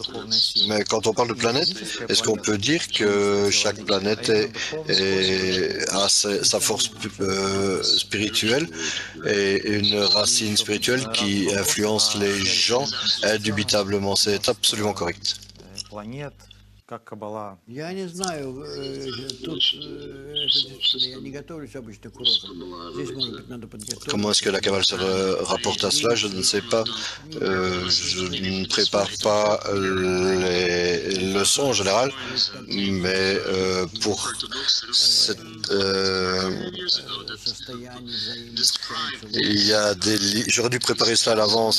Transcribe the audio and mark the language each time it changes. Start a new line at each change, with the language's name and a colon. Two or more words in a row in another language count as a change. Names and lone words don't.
French: Mais quand on parle de planète, est-ce qu'on peut dire que chaque planète a sa force spirituelle et une racine spirituelle qui influence les gens indubitablement? C'est absolument correct.
Russian: Я не знаю, тут я не готовлюсь обычно к урокам. Здесь, может быть, надо подготовиться.
French: Comment est-ce que la Kabbale se rapporte à cela? Je ne sais pas. Je ne prépare pas les leçons en général, mais pour cette, il y a j'aurais dû préparer cela à l'avance.